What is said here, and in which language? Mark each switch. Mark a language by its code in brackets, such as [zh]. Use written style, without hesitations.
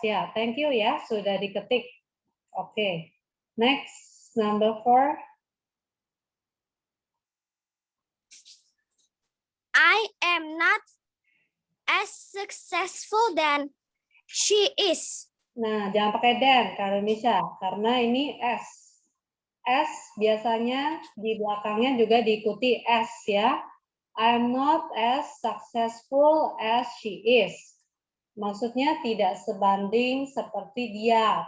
[id] Ya, [en] thank you [id] ya, sudah diketik. Oke. [en] Next, number 4. I am not as successful than she is. [id] Nah, jangan pakai than, Indonesia, karena ini S. S biasanya di belakangnya juga diikuti S ya. [en] I am not as successful as she is. [id] Maksudnya tidak sebanding seperti dia.